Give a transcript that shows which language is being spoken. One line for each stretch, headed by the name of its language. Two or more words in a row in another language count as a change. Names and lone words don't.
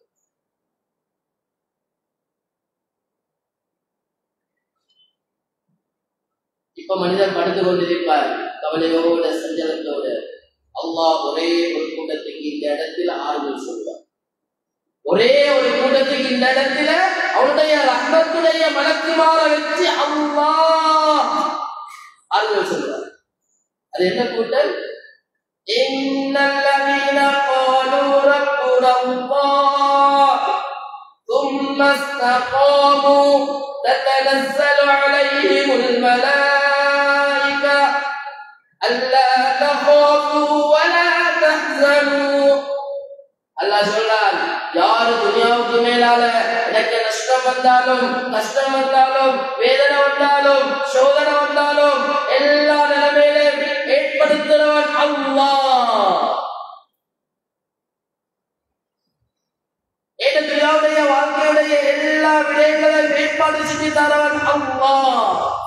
Tamil: இப்ப மனிதன் படுத்து கொண்டிருப்பார் கவலையோட சஞ்சலத்தோட. அல்லாஹ் ஒரே ஒரு கூட்டத்துக்கு இந்த இடத்துல ஆறுதல் சொல்வார். ஒரே ஒரு கூட்டத்துக்கு இந்த இடத்துல அவருடைய ரஹ்மத்துடைய மலக்குமார வச்சு அல்லாஹ் ஆறுதல் சொல்வார். அது என்ன கூட்டம்?
Arabic: إن الذين قالوا ربنا الله ثم استقاموا تتنزل عليهم الملائكة ألا تخافوا ولا تحزنوا.
Tamil: அல்லாஹ் சொல்றார், யாரு துனியாவுக்கு மேலால எனக்கு நஷ்டம் வந்தாலும் கஷ்டம் வந்தாலும் வேதனை வந்தாலும் சோதனை வந்தாலும் எல்லா நிலைமையிலும் ஏற்படுத்துறவன் அல்லாஹ். துனியாவுடைய வாழ்க்கையுடைய எல்லா விடயங்களையும் ஏற்பாடு செஞ்சு தரவன் அல்லாஹ்.